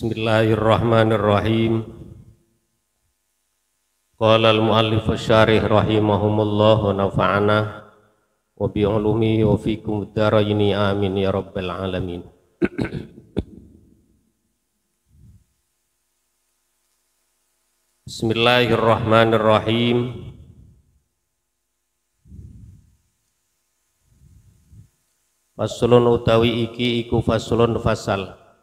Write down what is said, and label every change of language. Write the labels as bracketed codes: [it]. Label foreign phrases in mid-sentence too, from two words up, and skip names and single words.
[ar] بسم الله الرحمن الرحيم. قال المؤلف الشارح رحمهما الله ونفعنا وبعلومه وفيكم الدارين آمين يا رب العالمين. بسم الله الرحمن الرحيم. [jv] Faslun utawi iki iku faslun fasal.